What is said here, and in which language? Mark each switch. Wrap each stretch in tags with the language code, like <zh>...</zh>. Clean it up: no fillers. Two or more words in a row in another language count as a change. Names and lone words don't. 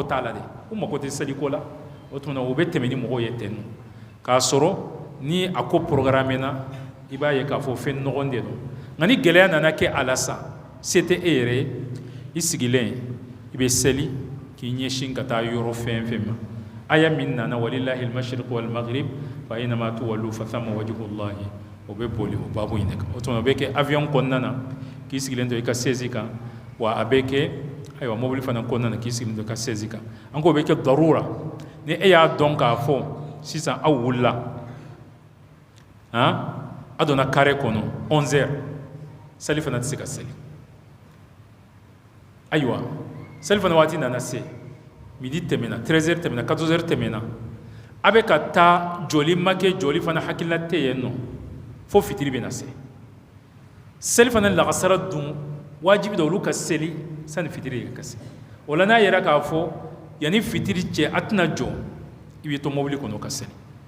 <bm>t'a la dɛ u mako tɛ saliko la o tuma na u bɛ tɛmɛ ni mɔgɔw ye ten k'a sɔrɔ ni a ko programme na i b'a ye k'a fɔ fɛn nɔgɔn de don nka ni gɛlɛya nana kɛ a la sa se tɛ e yɛrɛ ye i sigilen i bɛ seli k'i ɲɛsin ka taa yɔrɔ fɛn fɛn ma aya min nana</bm> <ar>ولله المشرق والمغرب فأينما تولوا فثم وجه الله</ar> <bm>o bɛ boli o baabu in de kan o tuma o bɛ kɛ avion kɔnɔna na k'i sigilen to i ka sezi kan wa a bɛ kɛ ayiwa mobili fana kɔnɔna na k'i sigilen to i ka sezi kan an ko o bɛ kɛ darura ni e y'a dɔn k'a fɔ sisan aw wulila a donna kare kɔnɔ 11h sali fana tɛ se ka seli ayiwa seli fana waati nana se midi tɛmɛna 13h tɛmɛna 14h tɛmɛna a bɛ ka taa joli ma kɛ joli fana hakilila tɛ yen nɔ fo fitiri bɛ na se seli fana lagasara dun wajibi dɔ olu ka seli sani fitiri ka se o la n'a yɛrɛ k'a fɔ yanni fitiri cɛ a tɛna jɔ i bɛ to mobili kɔnɔ ka seli</bm>